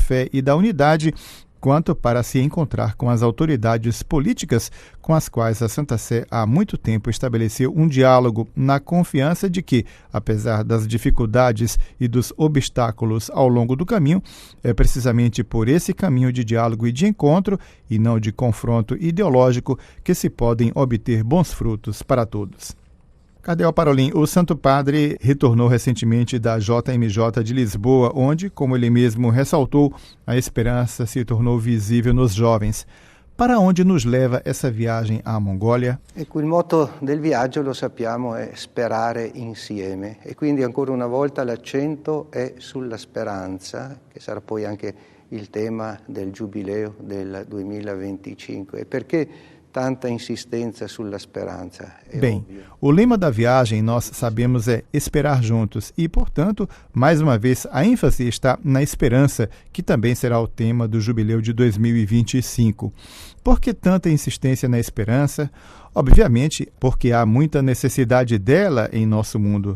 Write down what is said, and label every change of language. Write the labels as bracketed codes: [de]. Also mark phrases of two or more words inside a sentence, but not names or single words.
[pt] fé e da unidade, quanto para se encontrar com as autoridades políticas com as quais a Santa Sé há muito tempo estabeleceu um diálogo na confiança de que, apesar das dificuldades e dos obstáculos ao longo do caminho, é precisamente por esse caminho de diálogo e de encontro, e não de confronto ideológico, que se podem obter bons frutos para todos. Cardeal Parolin, o Santo Padre retornou recentemente da JMJ de Lisboa, onde, como ele mesmo ressaltou, a esperança se tornou visível nos jovens. Para onde nos leva essa viagem à Mongólia? [it] Ecco, il motto del viaggio, lo sappiamo, è sperare insieme e quindi ancora una volta l'accento è sulla speranza, che sarà poi anche il tema del Giubileo del 2025. E perché tanta insistenza sulla speranza? [pt] Bem, o lema da viagem, nós sabemos, é esperar juntos e, portanto, mais uma vez, a ênfase está na esperança, que também será o tema do Jubileu de 2025. Por que tanta insistência na esperança? Obviamente, porque há muita necessidade dela em nosso mundo.